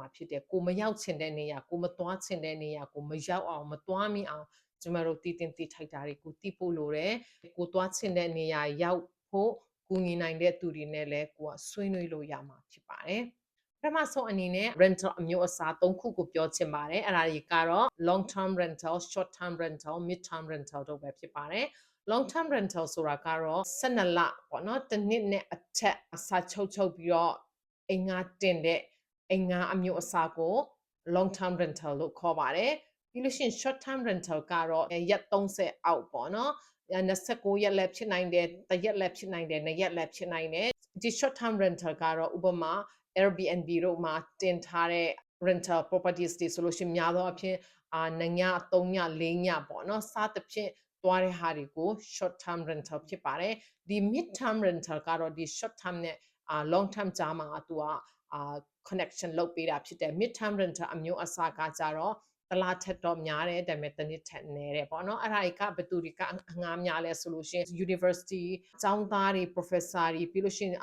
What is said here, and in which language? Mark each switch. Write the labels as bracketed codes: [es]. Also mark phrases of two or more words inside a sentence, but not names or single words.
[my] ဖြစ်တယ်ကိုမရောက်ချင်တဲ့နေရာကိုမသွားချင်တဲ့နေရာကိုမရောက်အောင်မသွားမိအောင်ကျမတို့တည်တင်တည်ထိုက်တာတွေကိုတည်ဖို့လိုတယ် ကိုသွားချင်တဲ့နေရာရောက်ဖို့ကူညီနိုင်တဲ့သူတွေနဲ့လည်းကိုကဆွေးနွေးလို့ရမှာဖြစ်ပါတယ်ပထမဆုံးအနေနဲ့ rental အမျိုးအစား၃ခုကိုပြောချင်ပါတယ်အဲ့ဒါတွေကတော့ [en] long term rental short term rental mid term rental [my] တို့ပဲဖြစ်ပါတယ် [en] long term rental [my] ဆိုတာကတော့12လပေါ့နော်တစ်နှစ်နဲ့အထက်အစာချုပ်ပြီးတော့အိမ်ငါတင်တဲ့အိမ်ငါအမျိုးအစားကို [en] long term rental [my] လို့ခေါ်ပါတယ်ပြီးလို့ရှိရင် [en] short term rental [my] ကတော့ရက်30အောက်ပေါ့နော် 29ရက်လည်းဖြစ်နိုင်တယ်တရက်လည်းဖြစ်နိုင်တယ်2ရက်လည်းဖြစ်နိုင်တယ်ဒီ [en] short term rental [my] ကတော့ဥပမာ Airbnb တို့မှာတင်ထားတဲ့ rental properties တွေဆိုလို့ရှိရင်များသောအားဖြင့်2ည3ည4ညပေါ့နော်စသဖြင့်သွားတဲ့ဟာတွေကို [en] short term rental [my] ဖြစ်ပါတယ်ဒီ [en] mid term rental [my] ကတော့ဒီ [en] short term [my] နဲ့ [en] long term [my] ကြားမှာသူကconnection လုပ်ပေးတာဖြစ်တယ် [en] mid term rental [my] အမျိုးအစားကကြတော့တလားထက်တော့များတယ်ဒါပေမဲ့တစ်နှစ်ထက်နည်းတယ်ပေါ့နော်အဲ့ဒါတွေကဘယ်သူတွေကငားများလဲဆိုလို့ရှိရင် university ကျောင်းသားတွေ professor တွေပြီးလို့ရှိရင်